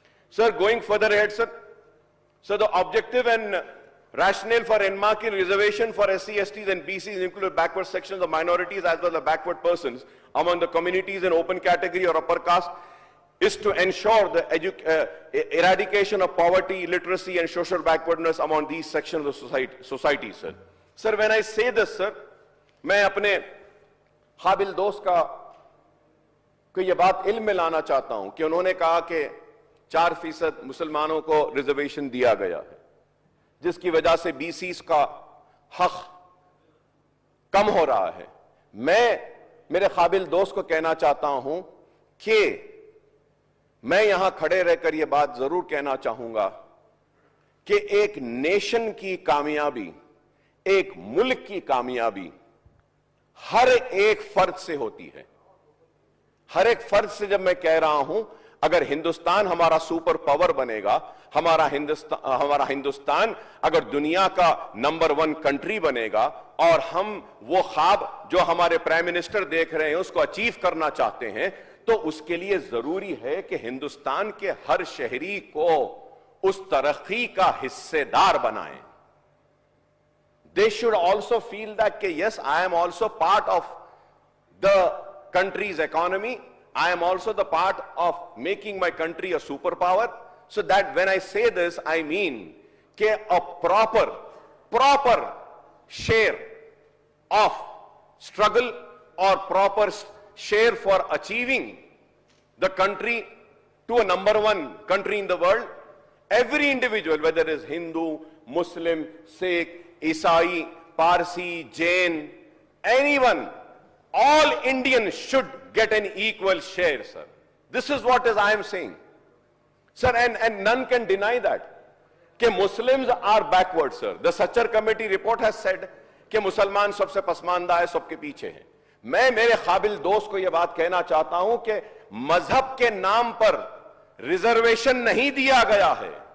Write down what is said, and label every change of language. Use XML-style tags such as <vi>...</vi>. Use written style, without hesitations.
<en>Sir, going further ahead, sir. So the objective and rationale for enmarking reservation for SC, STs and BCs include backward sections of minorities as well as backward persons among the communities in open category or upper caste is to ensure the eradication of poverty, illiteracy and social backwardness among these sections of society, sir.</en> <hi>Sir,</hi> <en>when I say this,</en> <hi>sir, मैं अपने काबिल दोस्त को ये बात इल्म में लाना चाहता हूं कि उन्होंने कहा कि 4% मुसलमानों को रिजर्वेशन दिया गया है, जिसकी वजह से बीसीस का हक कम हो रहा है। मैं मेरे काबिल दोस्त को कहना चाहता हूं कि मैं यहां खड़े रहकर यह बात जरूर कहना चाहूंगा कि एक नेशन की कामयाबी, एक मुल्क की कामयाबी हर एक फर्द से होती है। हर एक फर्द से जब मैं कह रहा हूं, अगर हिंदुस्तान हमारा सुपर पावर बनेगा, हमारा हिंदुस्तान अगर दुनिया का नंबर 1 कंट्री बनेगा और हम वो ख्वाब जो हमारे प्राइम मिनिस्टर देख रहे हैं उसको अचीव करना चाहते हैं, तो उसके लिए जरूरी है कि हिंदुस्तान के हर शहरी को उस तरक्की का हिस्सेदार बनाएं।</hi> <en>They should also feel that yes, I am also part of the country's economy. I am also the part of making my country a superpower. So that when I say this, I mean a proper share of struggle or proper share for achieving the country to a number 1 country in the world. Every individual, whether it is Hindu, Muslim, Sikh, Isai, Parsi, Jain, anyone, all Indians should get an equal share, sir. This is what I am saying. Sir, and none can deny that. Muslims are backward, sir. The Sachar Committee report has said</en> <hi>कि मुसलमान सबसे पसमानदा है, सबके पीछे है। मैं मेरे काबिल दोस्त को यह बात कहना चाहता हूं कि मजहब के नाम पर रिजर्वेशन नहीं दिया गया है।</hi>